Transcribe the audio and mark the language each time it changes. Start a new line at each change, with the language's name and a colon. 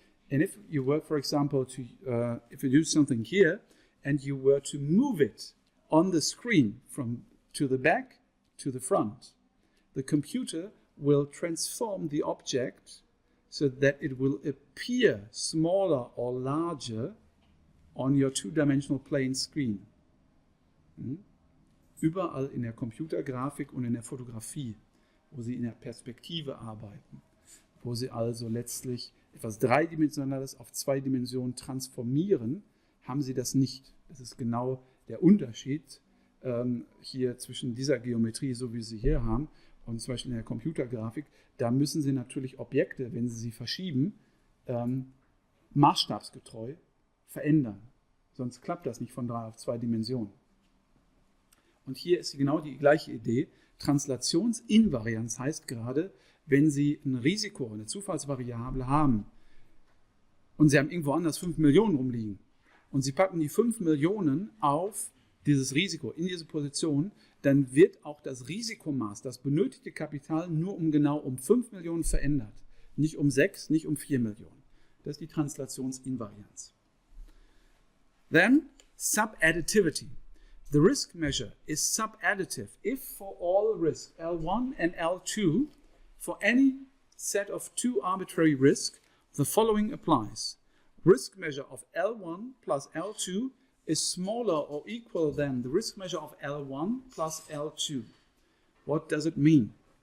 English: And if you were, for example, if you do something here and you were to move it on the screen from to the back to the front, the computer will transform the object so that it will appear smaller or larger on your 2-dimensional plane screen.
German: Überall in der Computergrafik und in der Fotografie wo Sie in der Perspektive arbeiten, wo Sie also letztlich etwas Dreidimensionales auf 2 Dimensionen transformieren, haben Sie das nicht. Das ist genau der Unterschied hier zwischen dieser Geometrie, so wie Sie hier haben, und zum Beispiel in der Computergrafik. Da müssen Sie natürlich Objekte, wenn Sie sie verschieben, maßstabsgetreu verändern. Sonst klappt das nicht von 3 auf 2 Dimensionen. Und hier ist genau die gleiche Idee. Translationsinvarianz heißt gerade, wenn Sie ein Risiko, eine Zufallsvariable haben und Sie haben irgendwo anders 5 Millionen rumliegen und Sie packen die 5 Millionen auf dieses Risiko, in diese Position, dann wird auch das Risikomaß, das benötigte Kapital nur genau um 5 Millionen verändert. Nicht um 6, nicht um 4 Millionen. Das ist die Translationsinvarianz.
English: Then, subadditivity. The risk measure is subadditive if for all risk L1 and L2, for any set of 2 arbitrary risks, the following applies. Risk measure of L1 plus L2 is smaller or equal than the risk measure of L1 plus L2. What does it mean?